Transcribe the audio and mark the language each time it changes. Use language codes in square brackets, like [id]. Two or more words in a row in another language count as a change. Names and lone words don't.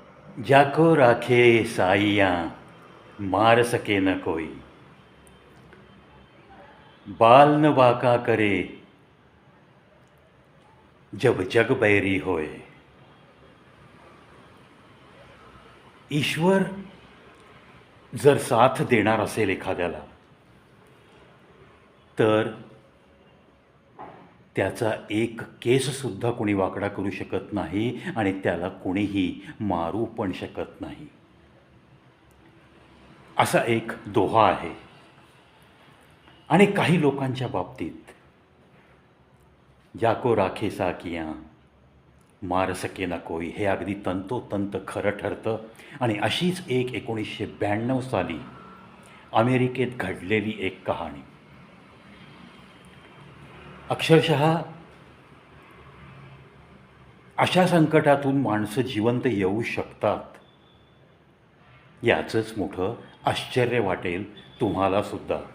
[hi] जाको राखे साइयाँ मार सके न कोई। बाल न बाका करे जब जग बैरी होय। [mr] ईश्वर जर साथ देणार असेल एखाद्याला तर त्याचा एक केससुद्धा कोणी वाकडा करू शकत नाही आणि त्याला कोणीही मारू पण शकत नाही. असा एक दोहा आहे. आणि काही लोकांच्या बाबतीत [hi] जाको राखे साकियाँ मार सके ना कोई [mr] हे अगदी तंतोतंत खरं ठरतं. आणि अशीच एक 1992 साली अमेरिकेत घडलेली एक कहाणी. अक्षरशः अशा संकटातून माणसं जिवंत येऊ शकतात याचंच मोठं आश्चर्य वाटेल तुम्हालासुद्धा.